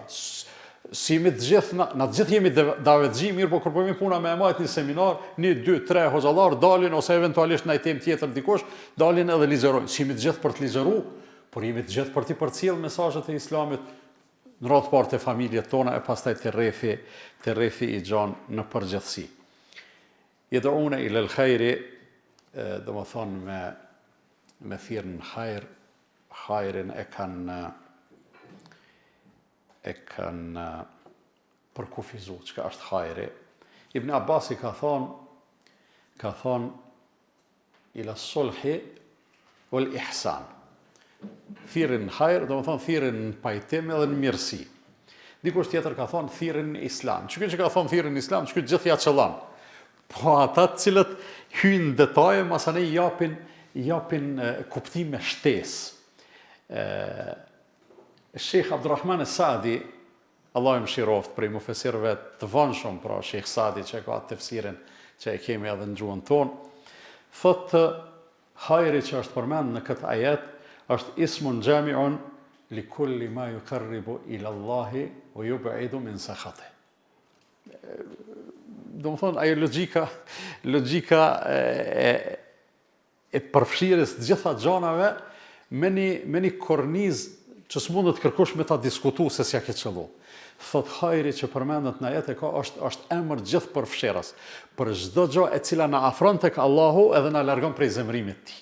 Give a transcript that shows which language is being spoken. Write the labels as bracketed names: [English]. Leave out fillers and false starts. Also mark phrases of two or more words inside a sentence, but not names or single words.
[Albanian] Si jemi të gjithë, na të gjithë jemi davetxhi, mirë, po kur po jemi puna me majt një seminar, 1, 2, 3 hoxhallar dalin ose eventualisht ndaj temë tjetër dikush, dalin edhe lexojnë. Si jemi të gjithë për të lexuar, por jemi të gjithë për të përcjell mesazhet e Islamit në radhë parë të familjet tona e pastaj të rrethi i gjanë në përgjithësi. [Arabic] يدعون إلى الخير, [Albanian] do më thonë me thirrën hajrin e kanë përkufizu çka është hajri. Ibn Abbasi ka thonë [Arabic] إلى الصلح والإحسان. [Albanian] Thirrën në hajër, do më thonë thirrën në pajtim edhe në mirësi. Dikush tjetër ka thonë thirrën në islam. Çka që ka thonë thirrën në islam, çka gjithë ja qëllan. Po ata të cilët hyjnë detaje, masane japin kuptim me shtesë. Sheikh Abdurrahman Sadi, Allah i mëshiroft, prej mufesirëve të vonshëm, pra Sheikh Sadi që ka tefsirin që e kemi edhe në gjuhën tonë, thotë hajri që është përmend në këtë ajet është [Arabic] اسم جامع لكل ما يقرب إلى الله ويبعد من سخطه. [Albanian] Do më thonë, ajo logjika e përfshirjes të gjitha gjanave me një kornizë që s'mundet kërkush me ta diskutu se s'ja ke qëllu. Thot hajri që përmendet në ajet është emër gjithë përfshirës, për çdo gjë e cila na afron tek Allahu edhe na largon prej zemrimit të tij.